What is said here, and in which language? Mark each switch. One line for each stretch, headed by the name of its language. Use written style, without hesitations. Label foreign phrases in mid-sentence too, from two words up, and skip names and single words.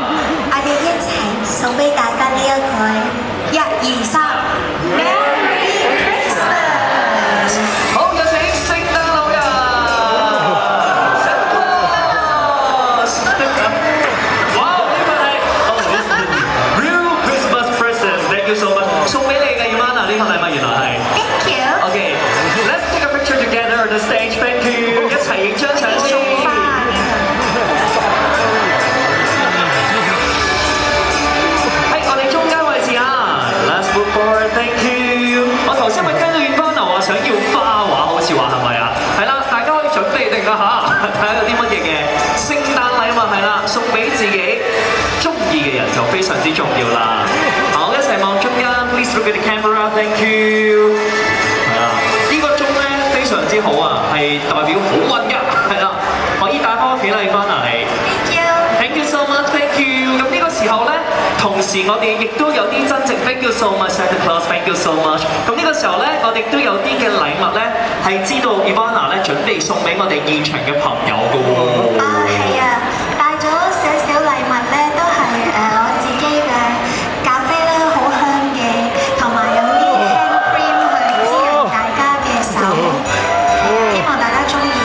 Cantonese: 我哋一齊送俾大家呢一句1、2、3
English: Merry Christmas。
Cantonese: 好，有請聖誕老人。Wow， 呢份係
English: Real Christmas present， thank you so much，
Cantonese: 送俾你嘅 Ivana 呢份禮物原來係。
English: Thank you。 Okay，let's take a picture together on the stage，thank you，
Cantonese: 一齊影張相先。
English: Let's move forward, thank you。
Cantonese: 我頭先咪聽到 Ivana 話想要花畫，好似話係咪啊？係啦，大家可以準備定啦嚇，睇下有啲乜嘢嘅聖誕禮物係啦，送俾自己中意嘅人就非常之重要啦。好，一齊望中間 ，
English: please look at the camera，thank you。
Cantonese: 係啦，呢個鐘咧非常之好啊，係代表好運㗎，係啦，可以帶翻屋企啦 ，Ivana 你。
English: Thank you so much, thank you。
Cantonese: 咁呢個時候咧，同時我哋亦都有啲真正
English: thank you so much Santa Claus, thank you so much。
Cantonese: 咁呢個時候咧，我哋都有啲嘅禮物咧，係知道 Ivana 咧準備送俾我哋現場嘅朋友㗎喎。係啊，帶咗少少禮物咧，都係我自己嘅咖啡啦，好香嘅，同埋有啲
English: hand cream
Cantonese: 去滋潤大家嘅手，希望大家中意。